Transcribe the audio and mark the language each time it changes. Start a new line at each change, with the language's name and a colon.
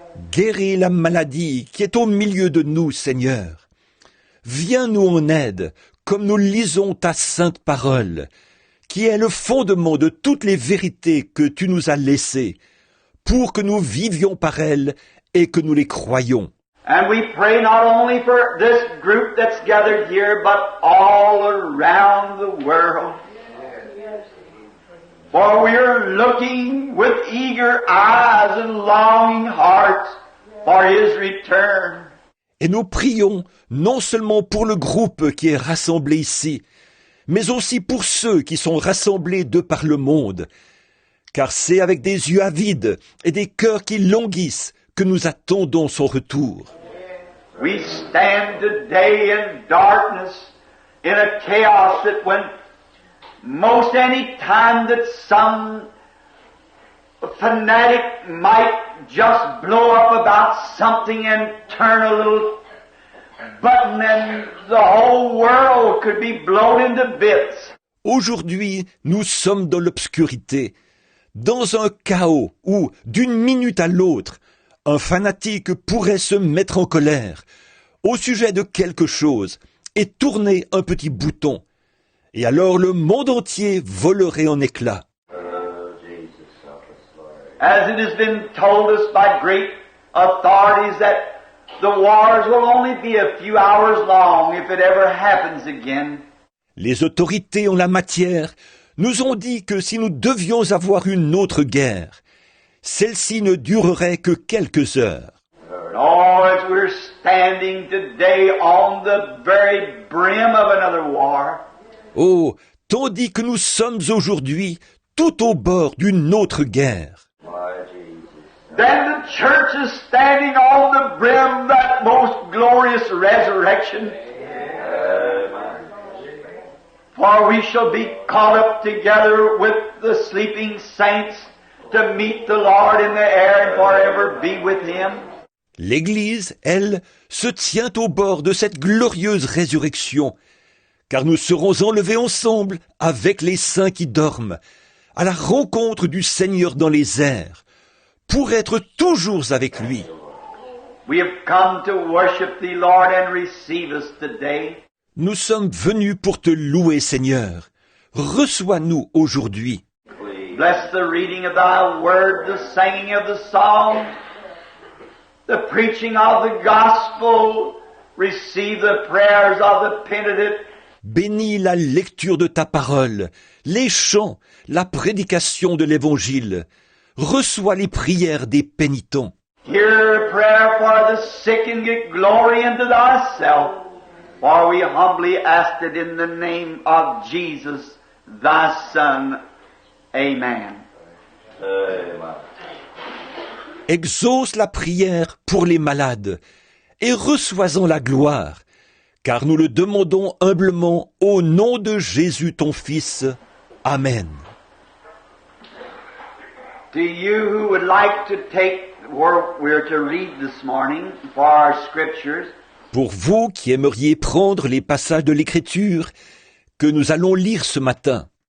French: Guéris la maladie qui est au milieu de nous, Seigneur. Viens nous en aide, comme nous lisons ta sainte parole, qui est le fondement de toutes les vérités que tu nous as laissées, pour que nous vivions par elles et que nous les croyions.
English: And we pray not only for this group that's gathered here, but all around the world. For we are looking with eager eyes and longing hearts for His return.
French: Et nous prions non seulement pour le groupe qui est rassemblé ici, mais aussi pour ceux qui sont rassemblés de par le monde, car c'est avec des yeux avides et des cœurs qui languissent que nous attendons son retour.
English: We stand today in darkness, in a chaos that when most any time that some fanatic might just blow up about something and turn a little button and the whole world could be blown into bits.
French: Aujourd'hui, nous sommes dans l'obscurité, dans un chaos où, d'une minute à l'autre, un fanatique pourrait se mettre en colère au sujet de quelque chose et tourner un petit bouton. Et alors le monde entier volerait en éclats.
English: As it has been told us by great authorities that the wars will only be a few hours long if it ever happens again.
French: Les autorités en la matière nous ont dit que si nous devions avoir une autre guerre, celle-ci ne durerait que quelques heures.
English: Oh, as we're standing today on the very brim of another war.
French: Oh, tandis que nous sommes aujourd'hui tout au bord d'une autre guerre.
English: Then the church is standing on the brim of that most glorious resurrection. For we shall be caught up together with the sleeping saints to meet the Lord in the air and forever be with Him.
French: L'Église, elle, se tient au bord de cette glorieuse résurrection, car nous serons enlevés ensemble avec les saints qui dorment, à la rencontre du Seigneur dans les airs, pour être toujours avec lui.
English: We have come to worship Thee, Lord, and receive us today.
French: Nous sommes venus pour te louer, Seigneur. Reçois-nous aujourd'hui.
English: Bless the reading of Thy Word, the singing of the psalm, the preaching of the gospel. Receive the prayers of the penitent.
French: Bénis la lecture de ta parole, les chants, la prédication de l'Évangile. Reçois les prières des pénitents.
English: Hear a prayer for the sick and get glory into Thyself. For we humbly ask it in the name of Jesus, Thy Son. Amen.
French: Exauce la prière pour les malades et reçois-en la gloire, car nous le demandons humblement au nom de Jésus ton Fils. Amen.
English: To you who would like to take where we're to read this morning for our scriptures,
French: Pour vous qui aimeriez prendre les passages de l'Écriture que nous allons lire ce matin,